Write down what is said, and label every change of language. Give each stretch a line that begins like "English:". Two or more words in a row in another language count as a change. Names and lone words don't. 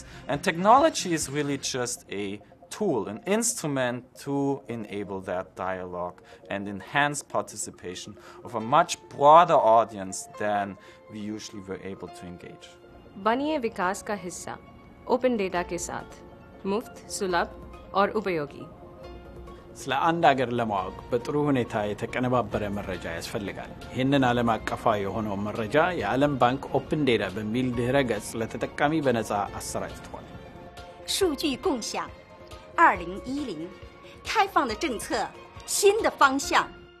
English: And technology is really just a tool, an instrument to enable that dialogue and enhance participation of a much broader audience than we usually were able to engage.
Hindi: बनिए विकास का हिस्सा
English: open data
Hindi: के साथ मुफ्त सुलभ और उपयोगी
Amharic: ስለ አንድ ሀገር ለማወቅ በጥሩ ሁኔታ የተቀነባበረ መረጃ ያስፈልጋል። ይህንን ዓለም አቀፋዊ የሆነው መረጃ የዓለም ባንክ
English: open data
Amharic: በሚል ድህረ ገጽ ለተጠቃሚ በነፃ አሰራጭቷል።
Chinese: 数据共享2010开放的政策新的方向